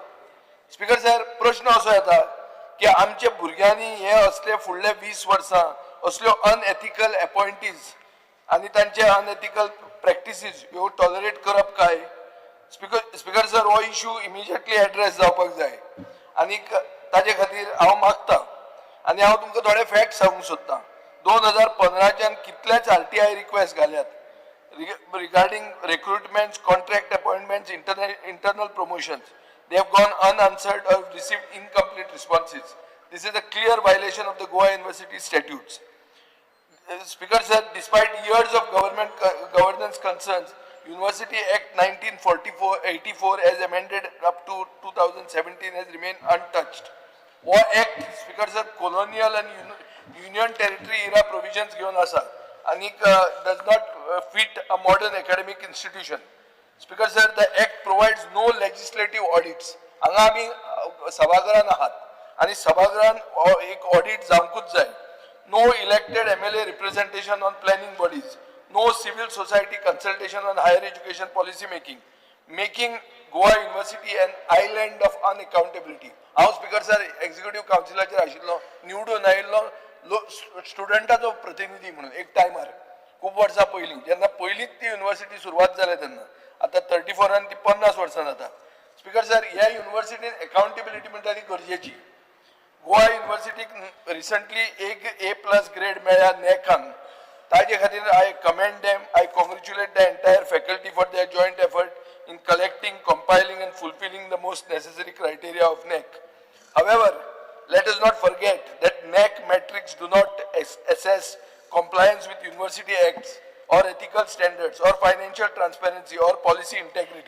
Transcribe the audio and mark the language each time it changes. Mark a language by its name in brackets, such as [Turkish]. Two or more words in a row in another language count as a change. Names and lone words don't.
[Konkani] स्पीकर सर, प्रश्न असो येता की आमच्या भुरग्यांनी हे असले फुडले 20 वर्सां असल्यो [English] unethical appointees [Konkani] आनी तांचे [English] unethical practices [Konkani] ह्यो टॉलरेट करप काय? स्पीकर सर, हो इश्यू [English] immediately address [Konkani] जावपाक जाय आनी ताजे खातीर हांव मागतां आनी हांव तुमकां थोडे फॅक्ट सांगूंक सोदतां. 2015च्यान कितलेच RTI रिक्वेस्ट घाल्यात [English] regarding recruitments, contract appointments, internal promotions. They have gone unanswered or received incomplete responses. This is a clear violation of the Goa University statutes. Speaker sir, despite years of governance concerns, University Act 1984 as amended up to 2017 has remained untouched. What act, Speaker sir, colonial and union territory era provisions given asa and does not fit a modern academic institution. Speaker sir, the act provides no legislative audits. [Konkani] हांगा आमी सभागृहान आहात आणि सभागृहान एक ऑडिट जावंकूच जाय. [English] No elected MLA representation on planning bodies. No civil society consultation on higher education policy making Goa University an island of unaccountability. [Konkani] हांव स्पीकर सर एक्झिक्युटिव्ह काउन्सिलाचेर आशिल्लो, निवडून आयिल्लो स्टुडंटाचो प्रतिनिधी म्हणून एक टायमार खूप वर्सां पयलीं, जेन्ना पयलींच ती युनिव्हर्सिटी सुरवात जाल्या तेन्ना. आता 34 ती 50 वर्सां जाता. स्पीकर सर, ह्या युनिव्हर्सिटीन अकाउंटेबिलिटी म्हणटा ती गरजेची. गोवा युनिव्हर्सिटीक रिसंटली एक A+ ग्रेड मेळ्ळ्या नॅकान. ताजे खातीर [English] I commend them, I congratulate the entire faculty for their joint effort in collecting, compiling and fulfilling the most necessary criteria of NAC. However, let us not forget that NAC metrics do not assess compliance with university acts or ethical standards or financial transparency or policy integrity.